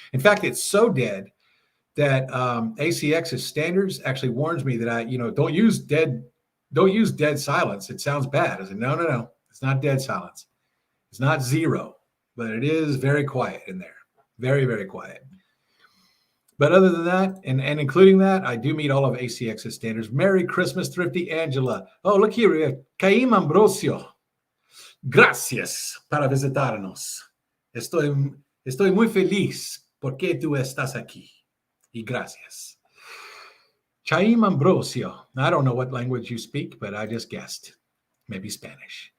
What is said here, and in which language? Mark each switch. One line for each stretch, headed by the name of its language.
English: In fact, it's so dead that ACX's standards actually warns me that don't use dead silence. It sounds bad. I said, no, it's not dead silence. It's not zero, but it is very quiet in there. Very, very quiet. But other than that, and including that, I do meet all of ACX's standards. Merry Christmas, Thrifty Angela. Oh, look here. Caim Ambrosio.
Spanish: Gracias para visitarnos. Estoy muy feliz porque tú estás aquí. Y gracias. Chaim Ambrosio.
English: I don't know what language you speak, but I just guessed. Maybe Spanish.